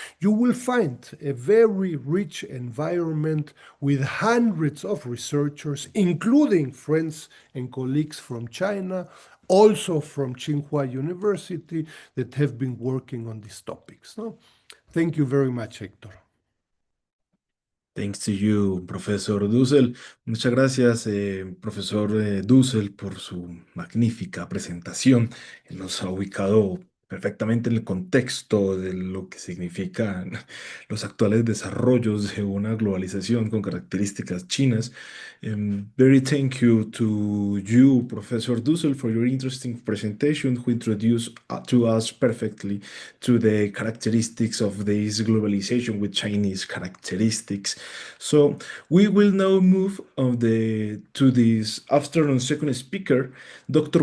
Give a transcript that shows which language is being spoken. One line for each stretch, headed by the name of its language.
English: you will find a very rich environment with hundreds of researchers, including friends and colleagues from China, also from Tsingua University, that have been working on these topics. No? Thank you very much, Héctor. Thanks to you, Profesor Dussel.
Spanish: Muchas gracias, Profesor Dussel, por su magnífica presentación. Nos ha ubicado perfectamente en el contexto de lo que significan los actuales desarrollos de una globalización con características chinas.
English: Very thank you to you, Professor Dussel, for your interesting presentation, who introduced to us perfectly to the characteristics of this globalization with Chinese characteristics. So we will now move to this afternoon's second speaker, Dr.